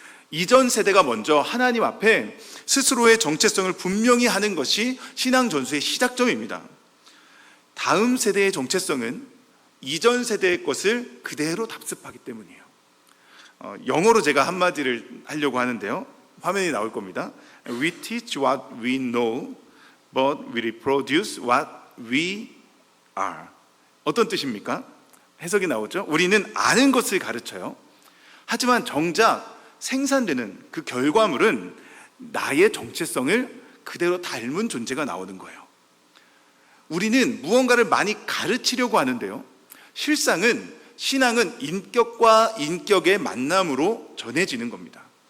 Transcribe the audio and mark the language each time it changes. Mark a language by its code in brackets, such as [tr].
[ko] 이전 세대가 먼저 하나님 앞에 스스로의 정체성을 분명히 하는 것이 신앙 전수의 시작점입니다. 다음 세대의 정체성은 이전 세대의 것을 그대로 답습하기 때문이에요. 영어로 제가 한마디를 하려고 하는데요, 화면이 나올 겁니다. [en] We teach what we know, but we reproduce what we are. [ko] 어떤 뜻입니까? 해석이 나오죠? 우리는 아는 것을 가르쳐요. 하지만 정작 생산되는 그 결과물은 나의 정체성을 그대로 닮은 존재가 나오는 거예요. 우리는 무언가를 많이 가르치려고 하는데요, 실상은 신앙은 인격과 인격의 만남으로 전해지는 겁니다.